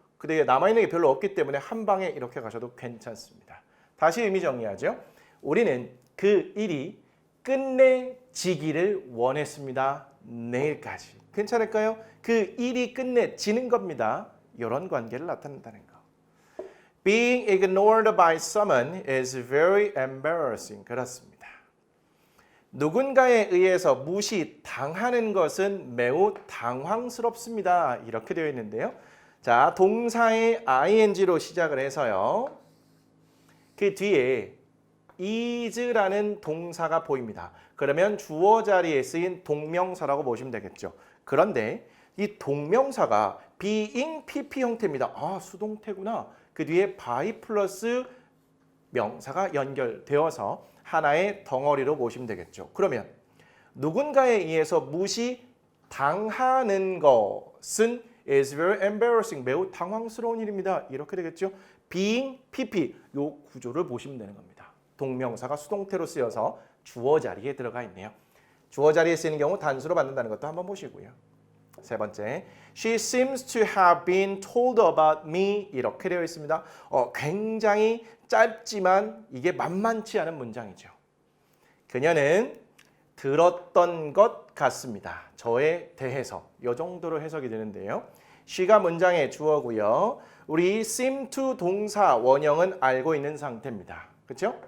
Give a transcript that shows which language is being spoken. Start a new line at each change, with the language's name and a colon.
Korean: 근데 남아있는 게 별로 없기 때문에 한 방에 이렇게 가셔도 괜찮습니다. 다시 의미 정리하죠. 우리는 그 일이 끝내지기를 원했습니다. 내일까지. 괜찮을까요? 그 일이 끝내지는 겁니다. 이런 관계를 나타낸다는 거.
English: Being ignored by someone is very embarrassing.
Korean: 그렇습니다. 누군가에 의해서 무시당하는 것은 매우 당황스럽습니다. 이렇게 되어 있는데요. 자, 동사의 ing로 시작을 해서요. 그 뒤에 is라는 동사가 보입니다. 그러면 주어 자리에 쓰인 동명사라고 보시면 되겠죠. 그런데 이 동명사가 being pp 형태입니다. 아, 수동태구나. 그 뒤에 by 플러스 명사가 연결되어서 하나의 덩어리로 보시면 되겠죠. 그러면 누군가에 의해서 무시당하는 것은
English: is very embarrassing.
Korean: 매우 당황스러운 일입니다. 이렇게 되겠죠. being, pp 요 구조를 보시면 되는 겁니다. 동명사가 수동태로 쓰여서 주어 자리에 들어가 있네요. 주어 자리에 쓰이는 경우 단수로 받는다는 것도 한번 보시고요. 세 번째,
English: she seems to have been told about me
Korean: 이렇게 되어 있습니다. 굉장히 짧지만 이게 만만치 않은 문장이죠. 그녀는 들었던 것 같습니다. 저에 대해서 이 정도로 해석이 되는데요. she가 문장의 주어고요. 우리 seem to 동사 원형은 알고 있는 상태입니다. 그렇죠?